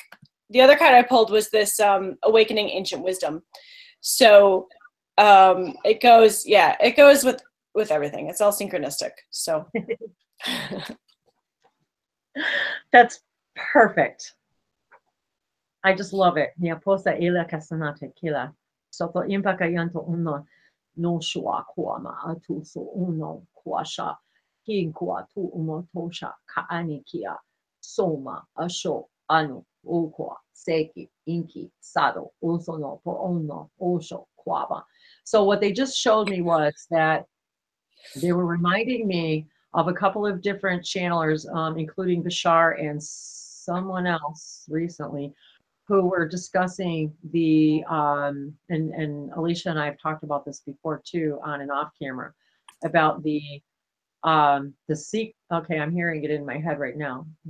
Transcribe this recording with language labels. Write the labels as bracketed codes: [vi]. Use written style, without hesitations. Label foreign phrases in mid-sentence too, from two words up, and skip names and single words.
[en] The other card I pulled was this Awakening Ancient Wisdom. So it goes with everything. It's all synchronistic. So that's perfect. I just love it. Nia posa ila kasanate kila. Soto impaka yanto uno no shua kuama atu so uno kuasha. Kin kuatu umo tosha kaani kia. Soma asho anu ukwa seki inki sado usono po ono osho kwaba. So what they just showed me was that they were reminding me of a couple of different channelers, including Bashar and someone else recently, who were discussing the and Alicia and I have talked about this before too, on and off camera, about the okay, I'm hearing it in my head right now.